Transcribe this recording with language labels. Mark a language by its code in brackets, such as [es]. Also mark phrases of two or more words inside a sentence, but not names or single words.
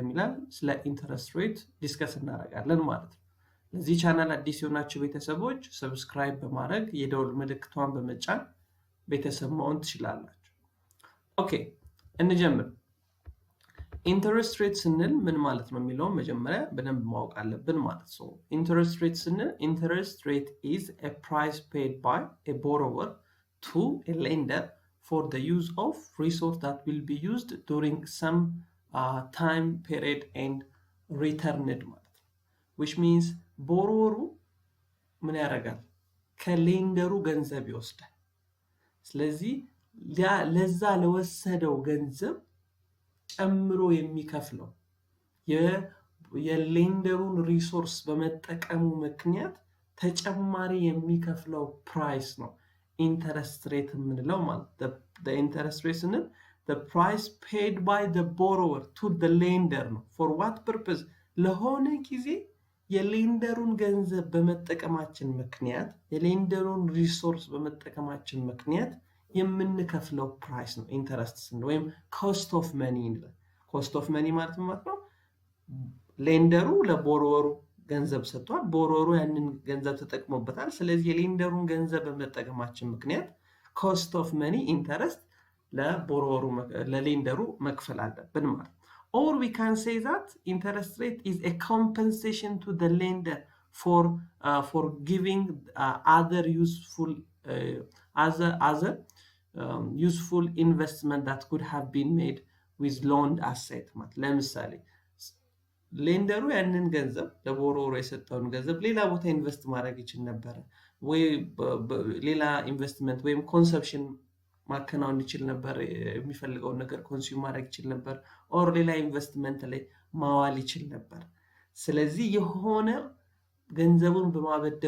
[am] ይላል። ስለ [en] interest rate discuss [am] እናደርጋለን ማለት ነው። ለዚህ ቻናል አዲስ የሆናችሁ ቤተሰቦች ሰብስክራይብ በማረግ የደወል ምልክቷን በመጫን ቤተሰብ መሆን ትችላላችሁ። ኦኬ እንጀምር። [en] interest rate [am] ስንል ምን ማለት ነው የሚለውን መጀመሪያ በደንብ ማወቅ አለብን ማለት ነው። [en] interest rate [am] ስንል ኢንተረስት ሬት [en] is a price paid by a borrower to a lender for the use of resource that will be used during some time period and returned [am] ማለት ነው። [en] which means [am] ቦሮወሩ ምን ያደርጋል? ከሌንደሩ ገንዘብ ይወስዳል። ስለዚህ ለዛ ለወሰደው ገንዘብ ጨምሮ የሚከፍለው የሌንደሩን ሪሶርስ በመጠቀሙ ምክንያት ተጨማሪ የሚከፍለው ፕራይስ ነው [en] interest rate [am] የምንለው ማለት ነው። [en] the interest rate [am] ስንል [en] the price paid by the borrower to the lender [am] ነው። [en] for what purpose? [am] ለሆነ ጊዜ የሌንደሩን ገንዘብ በመጠቀማችን ምክንያት የሌንደሩን ሪሶርስ በመጠቀማችን ምክንያት የምንከፍለው ፕራይስ ነው ኢንተረስት ስንል ወይም [en] cost of money [am] ይላል። [en] cost of money [am] ማለት ነው ሌንደሩ ለቦሮወሩ ገንዘብ ሰጥቷል፣ ቦሮወሩ ያንን ገንዘብ ተጠቅሞበታል። ስለዚህ የሌንደሩን ገንዘብ በመጠቀማችን ምክንያት [en] cost of money interest [am] ለቦሮወሩ ለሌንደሩ መክፈል አለብን ማለት። [en] or we can say that interest rate is a compensation to the lender for giving other useful useful investment that could have been made with loaned asset [am] ማለት ለምሳሌ ሌንደሩ ያንን ገንዘብ ለቦሮወሩ የሰጠውን ገንዘብ ሌላ ቦታ ኢንቨስት ማድረግ ይችል ነበር ወይ ሌላ ኢንቨስትመንት ወይም ኮንሰፕሽን ማከናወን ይችል ነበር፣ የሚፈልገውን ነገር ኮንሱም ማድረግ ይችል ነበር፣ ኦር ሌላ ኢንቨስትመንት ላይ ማዋል ይችል ነበር። ስለዚህ የሆነ ገንዘቡን በማበደሩ